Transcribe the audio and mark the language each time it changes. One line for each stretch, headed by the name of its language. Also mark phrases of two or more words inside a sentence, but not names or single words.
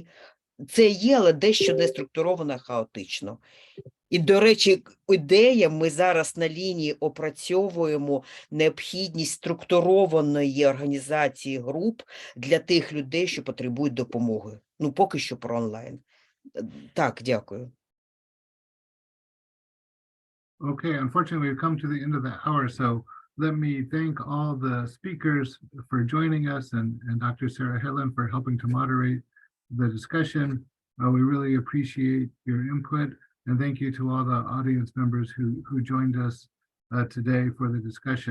Ukrainian: Це є, але дещо не структуровано хаотично. І, до речі, ідея, ми зараз на лінії опрацьовуємо необхідність структурованої організації груп для тих людей, що потребують допомоги. Ну, поки що про онлайн. Так, дякую.
English: Okay, unfortunately, we've come to the end of the hour, so let me thank all the speakers for joining us and Dr. Sarah Hedlund for helping to moderate the discussion. We really appreciate your input, and thank you to all the audience members who joined us today for the discussion.